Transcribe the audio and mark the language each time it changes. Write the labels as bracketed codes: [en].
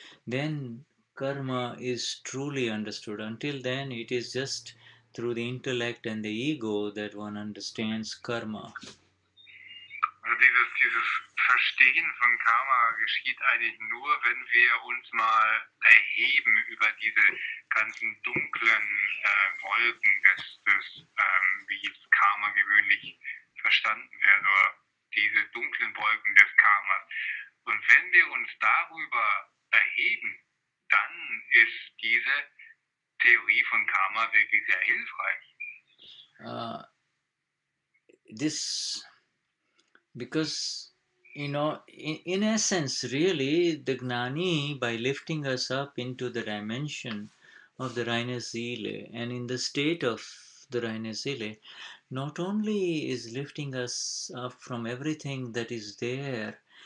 [en] Then karma is truly understood. Until then, it is just through the intellect and the ego that one understands karma. [de] Also dieses Verstehen von Karma geschieht eigentlich nur, wenn wir uns mal erheben über diese ganzen dunklen Wolken wie Karma gewöhnlich verstanden wird, oder diese dunklen Wolken des Karmas. Und wenn wir uns darüber erheben, dann ist diese Theorie von Karma wirklich sehr hilfreich. [en] Because in essence, really, the Gnani, by lifting us up into the dimension of the [de] reine Seele [en] and in the state of the reine Seele, not only is lifting us up from everything that is there